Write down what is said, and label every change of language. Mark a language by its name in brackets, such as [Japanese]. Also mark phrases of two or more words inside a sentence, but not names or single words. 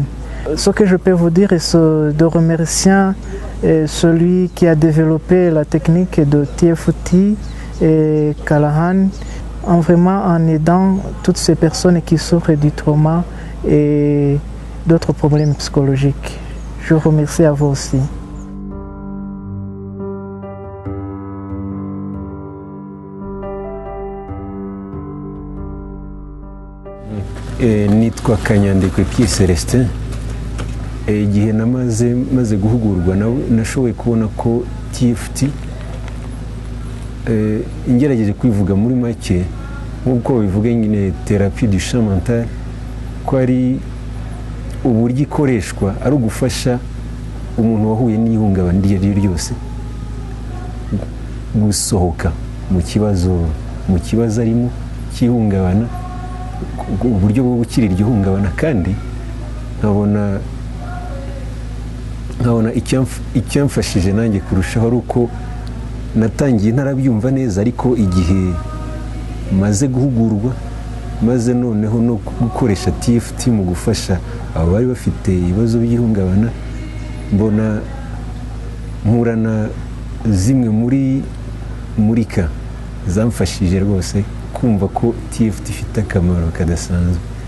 [French] Ce que je peux vous dire est de remercier celui qui a développé la technique de TFT et Callahan, vraiment en aidant toutes ces personnes qui souffrent du trauma et d'autres problèmes psychologiques. Je vous remercie à vous aussi. [Kinyarwanda] Nitwa Kanyandekwe Pierre Celestin. Igihe maze guhugurwa nashoboye kubona ko TFT ingerageje kwivuga muri make nk'uko bivuga nyine [French] thérapie du champ mental [Kinyarwanda] ko ari uburyo ikoreshwa ari ugufasha umuntu wahuye n'ihungabana iryo ari ryo ryose gusohoka mu kibazo arimo cy'ihungabana, uburyo bwo gukira iryo hungabana. kandi nkabona icyamfashije nanjye kurushaho ari uko natangiye ntarabyumva neza, ariko igihe maze guhugurwa, maze noneho no gukoresha TFT mu gufasha abo bari bafite ibibazo by'ihungabana, mbona mpurana zimwe muri ka zamfashije rwose kumva ko TFT ifite akamaro kadasanzwe.